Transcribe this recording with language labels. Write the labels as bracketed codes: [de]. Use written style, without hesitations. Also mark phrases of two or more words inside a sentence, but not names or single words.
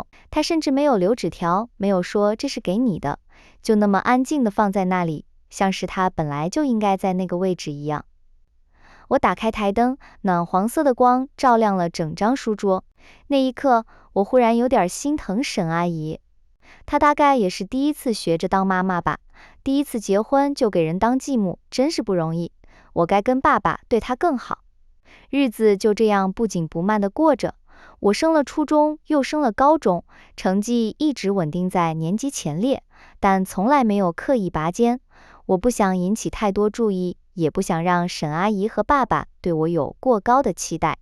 [zh] 她甚至沒有留紙條，沒有說這是給你的，就那麼安靜地放在那裡，像是她本來就應該在那個位置一樣。我打開台燈，暖黃色的光照亮了整張書桌。那一刻，我忽然有點心疼沈阿姨。她大概也是第一次學着當媽媽吧，第一次結婚就給人當繼母，真是不容易。我該跟爸爸對她更好。日子就這樣不緊不慢地過着。我升了初中，又升了高中，成績一直穩定在年級前列，但從來沒有刻意拔尖。我不想引起太多注意， 也不想讓沈阿姨和爸爸對我有過高的期待。